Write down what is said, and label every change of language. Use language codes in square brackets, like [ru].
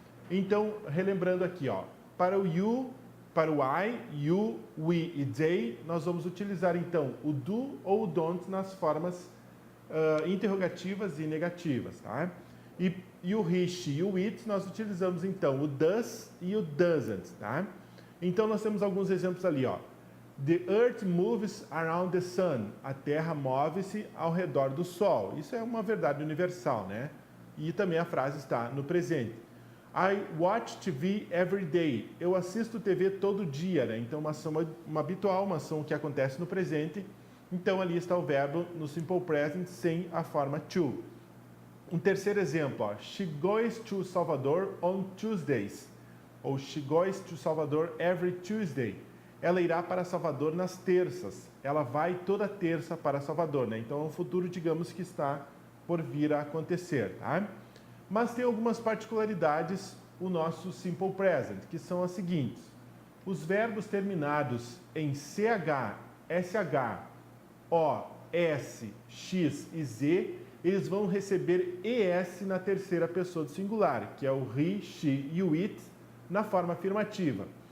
[pt] Então, relembrando aqui, ó, para o you, para o I, you, we e they, nós vamos utilizar, então, o do ou o don't nas formas interrogativas e negativas, tá? E o he, she e o it, nós utilizamos, então, o does e o doesn't, tá? Então, nós temos alguns exemplos ali, ó. [en] The earth moves around the sun. [pt] A Terra move-se ao redor do Sol. Isso é uma verdade universal, né? E também a frase está no presente. [en] I watch TV every day. [pt] Eu assisto TV todo dia, né? Então, uma ação habitual, uma ação que acontece no presente. Então, ali está o verbo no simple present sem a forma to. Um terceiro exemplo, ó. [en] She goes to Salvador on Tuesdays. Ou she goes to Salvador every Tuesday. [pt] Ela irá para Salvador nas terças. Ela vai toda terça para Salvador, né? Então, é um futuro, digamos, que está por vir a acontecer, tá? Mas tem algumas particularidades o nosso simple present, que são as seguintes. Os verbos terminados em CH, SH, O, S, X e Z, eles vão receber ES na terceira pessoa do singular, que é o he, she e o it, na forma afirmativa.